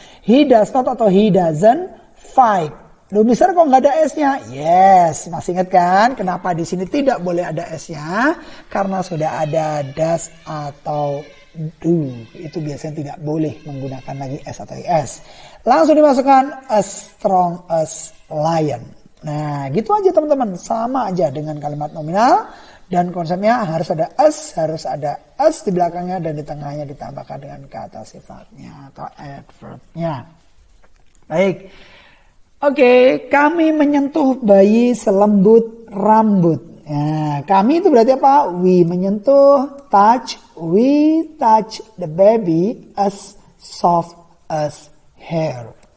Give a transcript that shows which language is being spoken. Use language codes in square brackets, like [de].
[en] He does not atau he doesn't fight. [id] Loh Mister kok nggak ada S-nya? Yes, masih ingat kan kenapa di sini tidak boleh ada S-nya? Karena sudah ada does atau do. Itu biasanya tidak boleh menggunakan lagi S atau IS. Langsung dimasukkan [en] as strong as lion. [id] Nah, gitu aja teman-teman. Sama aja dengan kalimat nominal. Dan konsepnya harus ada as di belakangnya dan di tengahnya ditambahkan dengan kata sifatnya atau adverbnya. Baik. Oke, kami menyentuh bayi selembut rambut. Nah, kami itu berarti apa? [en] We [id] menyentuh, [en] touch, we touch the baby as soft as hair.